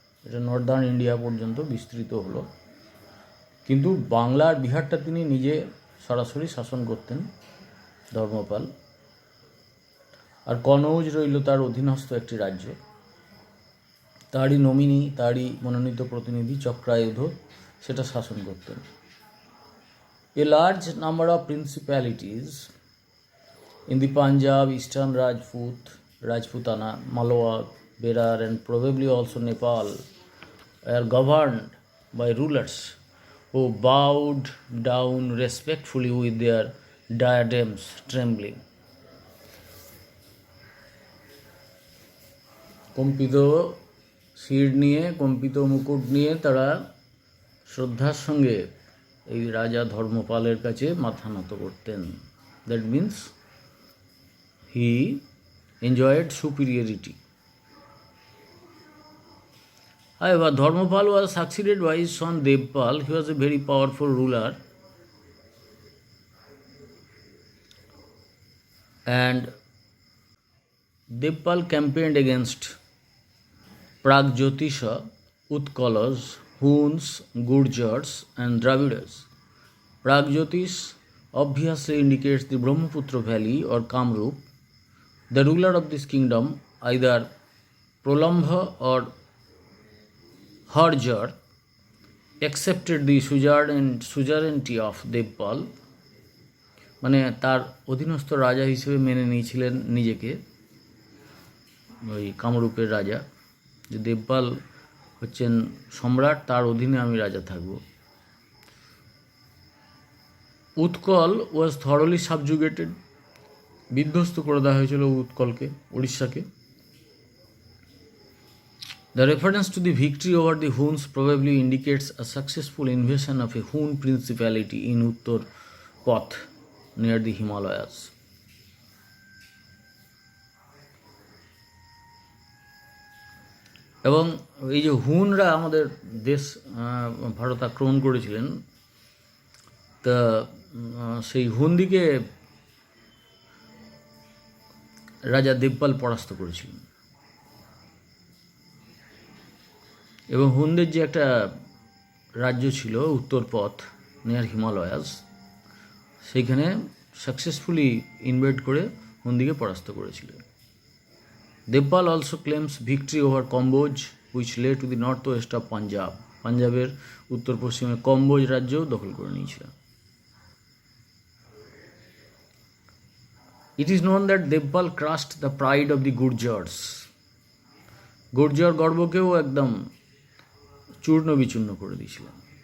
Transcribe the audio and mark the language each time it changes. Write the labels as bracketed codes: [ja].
[bn] এটা Northern India পর্যন্ত বিস্তৃত হলো। কিন্তু বাংলা আর বিহারটা তিনি নিজে সরাসরি শাসন করতেন ধর্মপাল, আর কনৌজ রইল তার অধীনস্থ একটি রাজ্য। তারই নমিনি, তারই মনোনীত প্রতিনিধি চক্রায়ুধ সেটা শাসন করতেন। [en] A large number of principalities in the Punjab, Eastern Rajputana, Malwa, Berar, and probably also Nepal were governed by rulers who bowed down respectfully with their diadems trembling. [bn] কম্পিত শির নিয়ে, কম্পিত মুকুট নিয়ে তারা শ্রদ্ধার সঙ্গে এই রাজা ধর্মপালের কাছে মাথা নত করতেন। [en] That means he enjoyed superiority. However, Dharmapal was succeeded by his son Devpal. He was a very powerful ruler, and Devpal campaigned against Pragjyotisha, Utkalas, Huns, Gurjars, and Dravidas. Pragjyotish obviously indicates the Brahmaputra Valley or Kamrup. The ruler of this kingdom, either Pralambha or Harjar, accepted the suzerainty of Devpal, [bn] মানে তার অধীনস্থ রাজা হিসেবে মেনে নিয়েছিলেন নিজেকে, ওই কামরূপের রাজা, যে দেবপাল হচ্ছেন সম্রাট, তার অধীনে আমি রাজা থাকব। [en] Utkal was thoroughly subjugated, [bn] বিধ্বস্ত করে দেওয়া হয়েছিল উৎকলকে, উড়িষ্যাকে। [en] The reference to the victory over the Huns probably indicates a successful invasion of a Hun principality in Uttar Path near the Himalayas. [bn] এবং এই যে হুনরা আমাদের দেশ ভারত আক্রমণ করেছিলেন, তা সেই হুনদিকে রাজা দেবপাল পরাস্ত করেছিলেন। এবং হুনদের যে একটা রাজ্য ছিল উত্তর পথ [en] near Himalayas, [bn] সেইখানে [en] successfully invade [bn] করে হুনদিকে পরাস্ত করেছিলেন। [en] Devapala also claims victory over Kamboja which lay to the north west of Punjab. [bn] পাঞ্জাবের উত্তর পশ্চিমে কম্বোজ রাজ্যও দখল করে নিয়েছিলেন। [en] It is known that Devpal crushed the pride of the Gurjars. [bn] Gurjara গর্বকেও একদম চূর্ণ বিচূর্ণ করে দিয়েছিলেন।